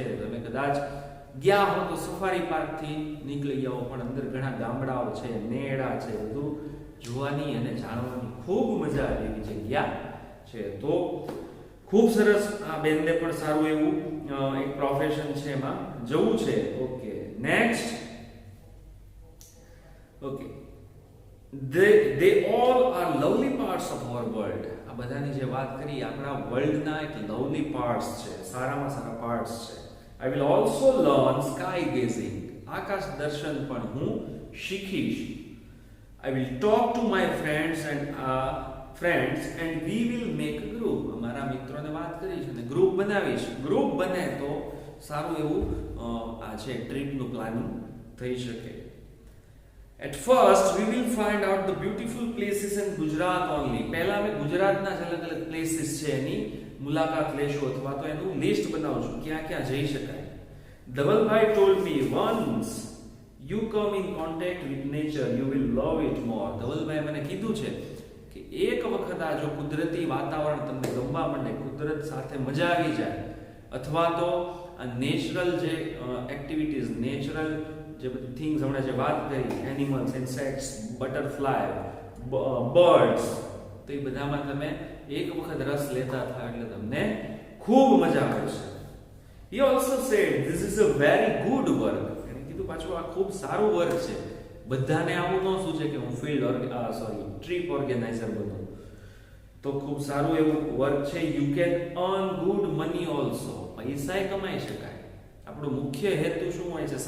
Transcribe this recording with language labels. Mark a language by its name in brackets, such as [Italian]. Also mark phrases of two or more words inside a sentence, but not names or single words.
[Gujarati] તમે કદાચ ગયા હો તો સફારી પાર્ક થી નીકળી જાઓ, પણ અંદર ઘણા ગામડાઓ છે, નેડા છે, બધું જોવાની અને જાણવાની ખૂબ મજા આવે એવી જગ્યા છે. તો ખૂબ સરસ. આ બેનને પણ સારું એવું એક પ્રોફેશન છે, એમાં જવું છે. [English] okay, next. ઓકે, they all are lovely parts of our world. [Gujarati] આ બધાની જે વાત કરી આપણા વર્લ્ડના એક [English] lovely parts [Gujarati] છે, સારામાં સારા પાર્ટ્સ છે. [English] I will also learn sky gazing. [Gujarati] આકાશ દર્શન પણ હું શીખીશ. [English] I will talk to my friends and friends and we will make a group. [Gujarati] અમારા મિત્રોને વાત કરીશ અને ગ્રુપ બનાવીશ. ગ્રુપ બને તો સારું એવું આ છે ટ્રીપનું પ્લાનિંગ થઈ શકે. [English] At first we will find out the beautiful places in Gujarat only. [Gujarati] પહેલા અમે ગુજરાતના જ અલગ અલગ પ્લેસીસ છે એની મુલાકાત લેશું અથવા તો એનું લિસ્ટ બનાવશું ક્યાં ક્યાં જઈ શકાય. [English] ધવલભાઈ told me once you come in contact with nature you will love it more. [Gujarati] ધવલભાઈ મને કીધું છે કે એક વખત આ જો કુદરતી વાતાવરણ તમને ગમવા માંડે, કુદરત સાથે મજા આવી જાય અથવા તો આ નેચરલ જે એક્ટિવિટીઝ, નેચરલ જે બધી થિંગ્સ હમણાં જે વાત કરી, [English] animals, insects, butterfly, birds, [Gujarati] તો એ બધામાં તમે એક વખત રસ લેતા થાય એટલે તમને ખૂબ મજા આવશે. [English] He also said this is a very good work. [Gujarati] એને કીધું પાછું આ ખૂબ સારું વર્ક છે. બધાને આવું ન સૂચે કે હું [English] trip organiser [Gujarati] બનું. તો ખૂબ સારું એવું વર્ક છે. [English] you can earn good money also. [Gujarati] પૈસા કમાઈ શકાય. આપણો મુખ્ય હેતુ શું હોય છે?